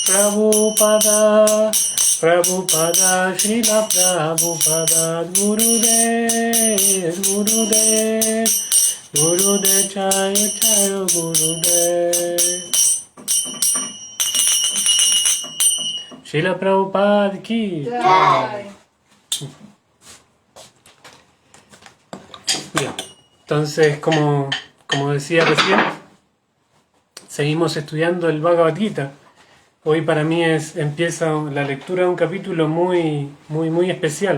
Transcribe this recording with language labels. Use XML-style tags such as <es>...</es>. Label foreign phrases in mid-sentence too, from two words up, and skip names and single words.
<hi>प्रभुपाद श्रील प्रभुपाद गुरुदेव जय गुरुदेव श्रील प्रभुपाद की जय.</hi> <es>Bien, entonces como decía recién, seguimos estudiando el Bhagavad Gita. Hoy para mí empieza la lectura de un capítulo muy especial.</es>